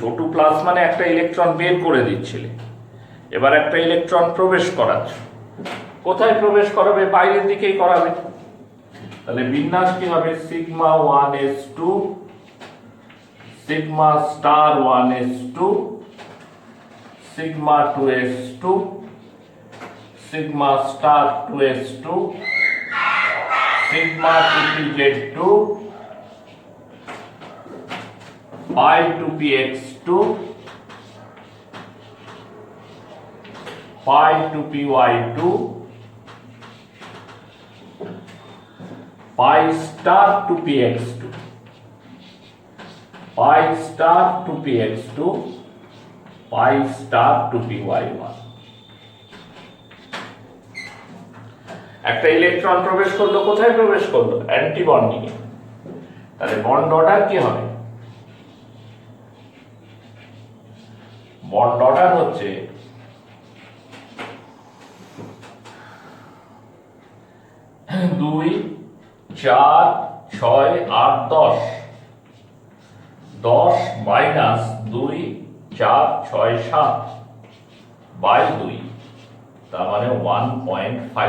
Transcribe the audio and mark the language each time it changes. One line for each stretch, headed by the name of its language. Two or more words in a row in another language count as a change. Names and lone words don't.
Bangla: O2 প্লাস মানে একটা ইলেকট্রন বের করে দিচ্ছিলে, এবার একটা ইলেকট্রন প্রবেশ করাচ্ছ। কোথায় প্রবেশ করাবে? বাইরের দিকেই করাবে। তাহলে বিন্যাস কি হবে?
English: sigma 1s2 sigma star 1s2 sigma 2s2, sigma star 2s2, sigma 2pz2, pi 2px2, pi 2py2, pi star 2px2, pi star 2px2, pi star 2py1।
Bangla: একটা ইলেকট্রন প্রবেশ করলো, কোথায় প্রবেশ করলো?
English: anti bonding
Bangla: এ। তাহলে
English: bond order
Bangla: কি হবে?
English: bond order
Bangla: হচ্ছে 2, 4, 6, 8, 10, 10 মাইনাস 2, 4, 6, 7 বাই 2, তার মানে 1.5।